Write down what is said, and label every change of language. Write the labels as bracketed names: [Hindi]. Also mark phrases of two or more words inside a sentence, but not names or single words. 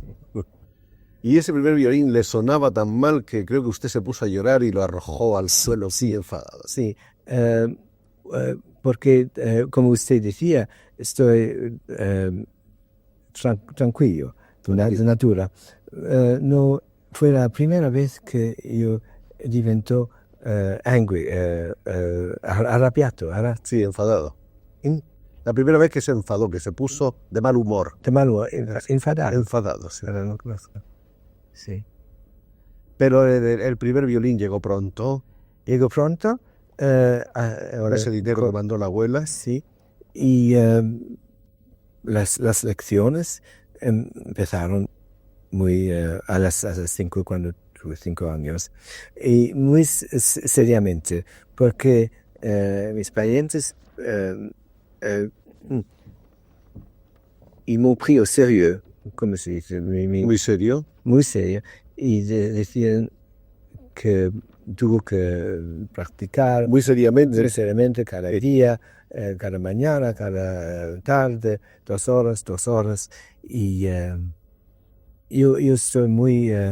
[Spanish] Y ese primer violín le sonaba tan mal que creo que usted se puso a llorar y lo arrojó al suelo, sí, enfadado. Sí, porque, como usted decía, estoy tranquilo, de natura. No fue la primera vez que yo divento angry, arrabbiato. Sí, enfadado. La primera vez que se enfadó, que se puso de mal humor. De mal humor, enfadado. Enfadado, sí. Pero no conozco. Sí. Pero el primer violín llegó pronto. Llegó pronto. Ahora ese dinero que mandó la abuela. Sí. Y las lecciones empezaron muy a las 5 cuando tuve 5 años. Y muy seriamente, porque mis parientes y [French] m'ont pris au sérieux, [Spanish] como se dice. Muy serio. Muy serio. Y decían que tuvo que practicar muy seriamente cada día, cada mañana, cada tarde, 2 horas. Y yo estoy muy